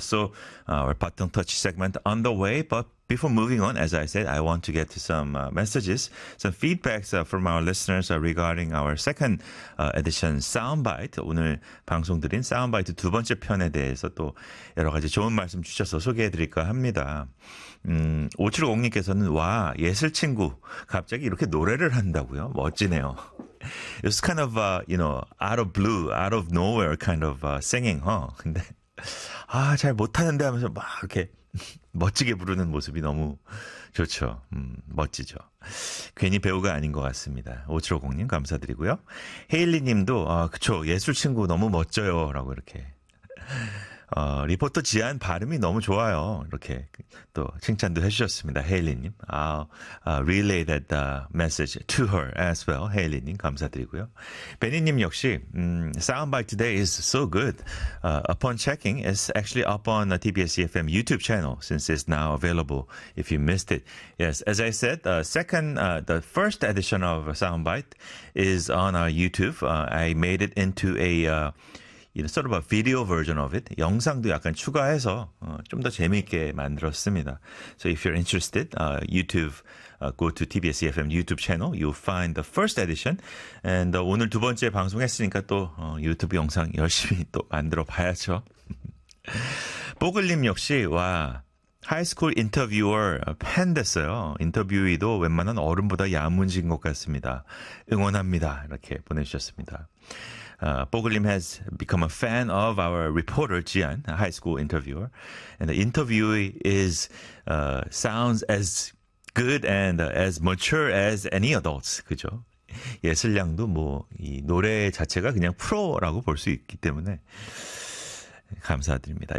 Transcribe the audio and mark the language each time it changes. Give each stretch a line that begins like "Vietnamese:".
English: So our button touch segment on the way. But before moving on, as I said, I want to get to some messages, some feedbacks from our listeners regarding our second edition soundbite.
Korean: 오늘 방송드린 사운드바이트 두 번째 편에 대해서 또 여러 가지 좋은 말씀 주셔서 소개해드릴까 합니다. 5750님께서는 와, 예슬 친구 갑자기 이렇게 노래를 한다고요? 멋지네요.
English: It's kind of, you know, out of blue, out of nowhere kind of singing, huh?
Korean: 근데 아, 잘 못하는데 하면서 막 이렇게 멋지게 부르는 모습이 너무 좋죠. 멋지죠. 괜히 배우가 아닌 것 같습니다. 5750님 감사드리고요. 헤일리님도 그쵸, 예술 친구 너무 멋져요 라고 이렇게 리포터 지안 발음이 너무 좋아요 이렇게 또 칭찬도 해주셨습니다.
English: 헤일리님, I'll relay that message to her as well.
Korean: 헤일리님 감사드리고요.
English: 베니님
Korean: 역시
English: Soundbite today is so good. Upon checking, it's actually up on the TBS EFM YouTube channel since it's now available if you missed it. Yes, as I said, the first edition of Soundbite is on our YouTube. I made it into a sort of a video version of it.
Korean: 영상도 약간 추가해서 좀 더 재미있게 만들었습니다.
English: So if you're interested, YouTube, go to TBS EFM YouTube channel. You'll find the first edition. And
Korean: 오늘 두 번째 방송했으니까 또 유튜브 영상 열심히 또 만들어 봐야죠. 뽀글님 역시 와, 하이스쿨 인터뷰어 팬 됐어요. 인터뷰이도 웬만한 어른보다 야무진 것 같습니다. 응원합니다. 이렇게 보내주셨습니다.
English: Bogulim has become a fan of our reporter, Jian, a high school interviewer. And the interviewee is, sounds as good and as mature as any adults.
Korean: 그죠? 예슬량도 뭐, 이 노래 자체가 그냥 프로라고 볼 수 있기 때문에. 감사드립니다.